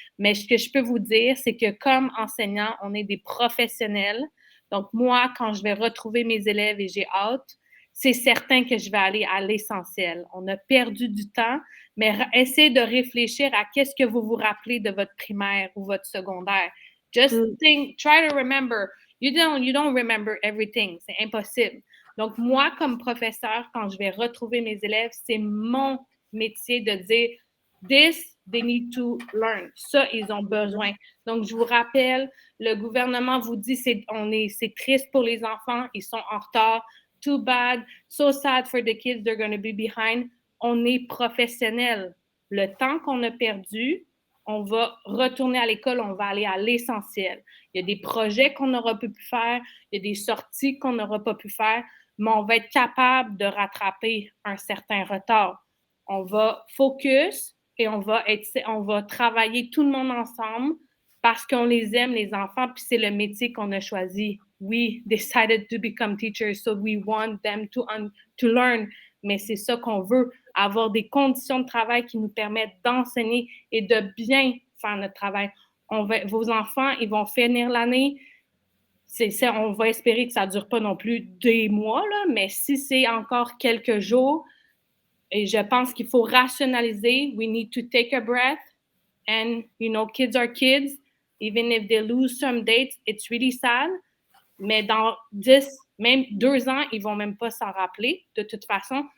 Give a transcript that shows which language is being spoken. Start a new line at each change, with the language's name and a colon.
French: Mais ce que je peux vous dire, c'est que comme enseignants, on est des professionnels. Donc moi, quand je vais retrouver mes élèves et j'ai hâte, c'est certain que je vais aller à l'essentiel. On a perdu du temps, mais essayez de réfléchir à qu'est-ce que vous vous rappelez de votre primaire ou votre secondaire.
English: Just think, try to remember. You don't remember everything.
French: C'est impossible. Donc, moi, comme professeur, quand je vais retrouver mes élèves, c'est mon métier de dire
English: this, they need to learn.
French: Ça, ils ont besoin. Donc, je vous rappelle, le gouvernement vous dit c'est triste pour les enfants, ils sont en retard.
English: Too bad, so sad for the kids, they're going to be behind.
French: On est professionnels. Le temps qu'on a perdu, on va retourner à l'école, on va aller à l'essentiel. Il y a des projets qu'on n'aura pas pu faire, il y a des sorties qu'on n'aura pas pu faire, mais on va être capable de rattraper un certain retard. On va focus et on va travailler tout le monde ensemble parce qu'on les aime, les enfants, puis c'est le métier qu'on a choisi.
English: We decided to become teachers, so we want them to learn.
French: Mais c'est ça qu'on veut, avoir des conditions de travail qui nous permettent d'enseigner et de bien faire notre travail. Vos enfants, ils vont finir l'année. On va espérer que ça ne dure pas non plus des mois, là, mais si c'est encore quelques jours, et je pense qu'il faut rationaliser.
English: We need to take a breath. And, kids are kids. Even if they lose some dates, it's really sad.
French: Mais dans 10, même 2 ans, ils ne vont même pas s'en rappeler de toute façon.